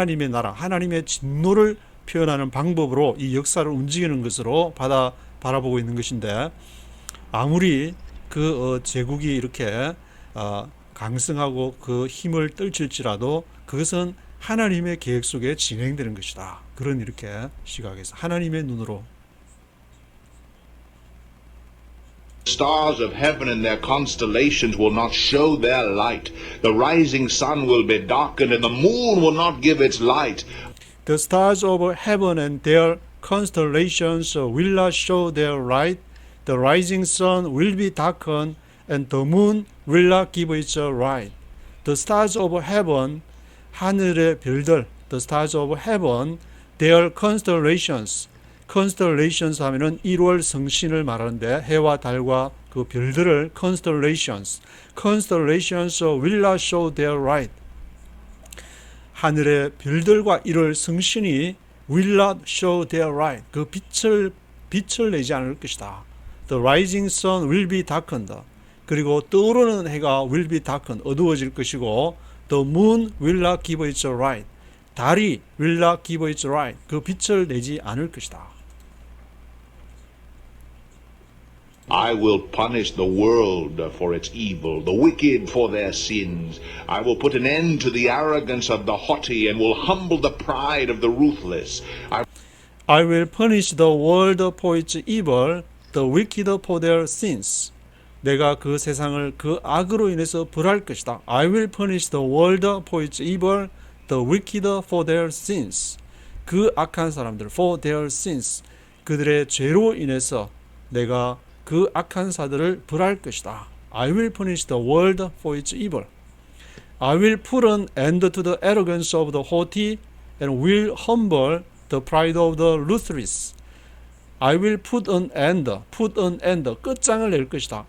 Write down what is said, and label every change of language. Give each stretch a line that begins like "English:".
Korean: 나라 하나님의 진노를 표현하는 방법으로 이 역사를 움직이는 것으로 바라보고 있는 것인데 아무리 그 제국이 이렇게 강성하고 그 힘을 떨칠지라도 그것은 하나님의 계획 속에 진행되는 것이다. 그런 이렇게 시각에서 하나님의 눈으로
English: Stars of heaven and their constellations will not show their light. The rising sun will be darkened and the moon will not give its light. The stars of heaven and their constellations will not show their light. The rising sun will be darkened and the moon will not give its light. The stars of heaven
Korean: 하늘의 별들,
English: the stars of heaven, their constellations
Korean: 하면은 1월 성신을 말하는데 해와 달과 그 별들을
English: constellations will not show their light.
Korean: 하늘의 별들과 1월 성신이
English: will not show their light.
Korean: 그 빛을 내지 않을 것이다.
English: The rising sun will be darkened.
Korean: 그리고 떠오르는 해가
English: will be darkened.
Korean: 어두워질 것이고
English: The moon will not give its light.
Korean: 달이
English: will not give its light.
Korean: 그 빛을 내지 않을 것이다.
English: I will punish the world for its evil, the wicked for their sins. I will put an end to the arrogance of the haughty and will humble the pride of the ruthless. I will punish the world for its evil, the wicked for their sins.
Korean: 내가 그 세상을 그 악으로 인해서 벌할 것이다.
English: I will punish the world for its evil, the wicked for their sins.
Korean: 그 악한 사람들,
English: for their sins.
Korean: 그들의 죄로 인해서 내가 그 악한 사들을 벌할 것이다.
English: I will punish the world for its evil. I will put an end to the arrogance of the haughty and will humble the pride of the ruthless. I will put an end,
Korean: 끝장을 낼 것이다.